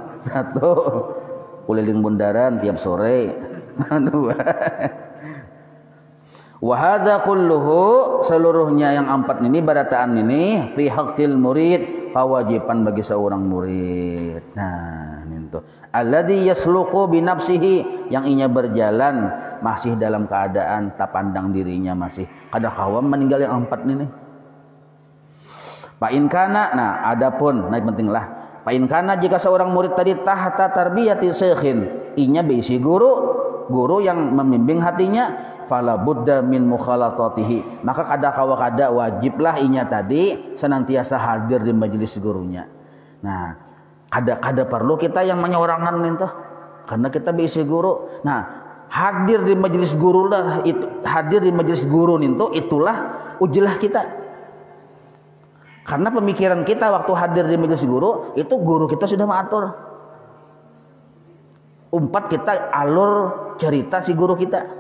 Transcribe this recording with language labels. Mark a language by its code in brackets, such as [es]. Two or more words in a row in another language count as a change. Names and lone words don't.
[bjn] 1 keliling bundaran tiap sore. 2 [ar] وهذا كله, [bjn] seluruhnya yang 4 ini barataan ini [ar] في حق المريد, [bjn] kewajiban bagi seorang murid. Nah, itu [ar] الذي يسلك بنفسه, [bjn] yang inya berjalan masih dalam keadaan tak pandang dirinya, masih kada kawam meninggal yang 4 ini. [ar] فإن كان, [bjn] nah adapun nah pentinglah, [ar] فإن كان, [bjn] jika seorang murid tadi [ar] تحت تربية شيخ, [bjn] inya berisi guru yang membimbing hatinya, [ar] فلا بد من مخالطته, [bjn] maka kada wajiblah inya tadi senantiasa hadir di majelis gurunya. Nah, kada perlu kita yang menyorangkan itu, karena kita berisi guru. Nah, hadir di majelis guru lah, itu hadir di majelis guru itu itulah ujlah kita. Karena pemikiran kita waktu hadir di majelis guru itu guru kita sudah mengatur. Umpat kita alur cerita si guru kita.